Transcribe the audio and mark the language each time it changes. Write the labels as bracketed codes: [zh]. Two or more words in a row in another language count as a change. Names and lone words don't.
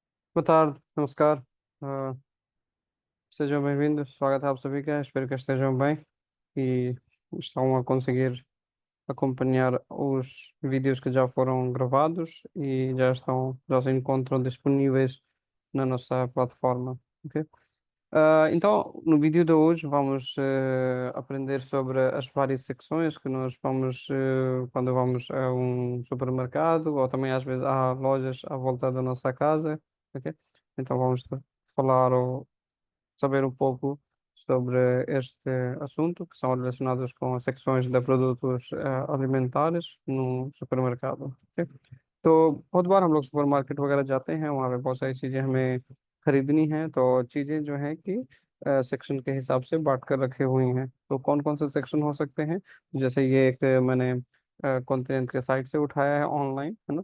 [pt] Boa tarde, namaskar. Sejam bem-vindos. [hi] स्वागत है आप सभी का. [pt] Espero que estejam bem e estão a conseguir acompanhar os vídeos que já foram gravados e já se encontram disponíveis na nossa plataforma. Ok? Então, no vídeo de hoje vamos aprender sobre as várias secções que nós vamos quando vamos a um supermercado ou também às vezes há lojas à volta da nossa casa. Ok? Então vamos falar ou saber um pouco sobre este assunto, que são relacionados com as secções de produtos alimentares no supermercado. [hi] ठीक? तो बहुत बार हम लोग सुपरमार्केट वगैरह जाते हैं, वहाँ पे बहुत सारी चीज़ें हमें खरीदनी हैं, तो चीज़ें जो हैं कि सेक्शन के हिसाब से बांट कर रखे हुई हैं. तो कौन कौन से सेक्शन हो सकते हैं? जैसे ये एक मैंने कॉन्टिनेंट के साइट से उठाया है ऑनलाइन, है ना.